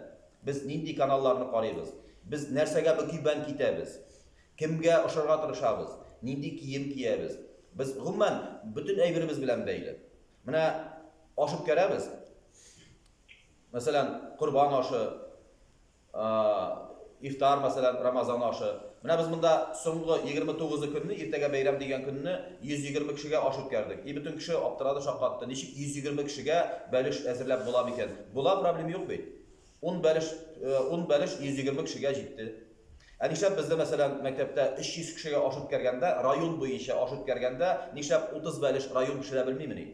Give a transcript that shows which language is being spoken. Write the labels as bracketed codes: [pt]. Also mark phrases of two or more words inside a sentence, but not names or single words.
[tt] Без нинди каналларны карыйбыз? Без нәрсәгә бөкибән китәбез? Кемгә ошарга тырышабыз? Нинди кием киябез? Без гомумән бөтен әйберебез белән бәйле. Менә ашып керәбез. Мәсәлән, Курбан ашы, [tr] iftar mesela Ramazan aşı. [tt] Менә без монда соңгы 29 көнне, иртәгә бәйрәм дигән көнне 120 кешегә аш үткәрдек. Бөтен кеше аптырады, шаккатты. Ничек 120 кешегә бәлеш әзерләп була микән? Була, проблема юк бит. 10 бәлеш 120 кешегә җитте. Нишләп бездә мәсәлән мәктәптә 300 кешегә аш үткәргәндә, район буенча аш үткәргәндә, нишләп 30 бәлеш район пешерә белмимени?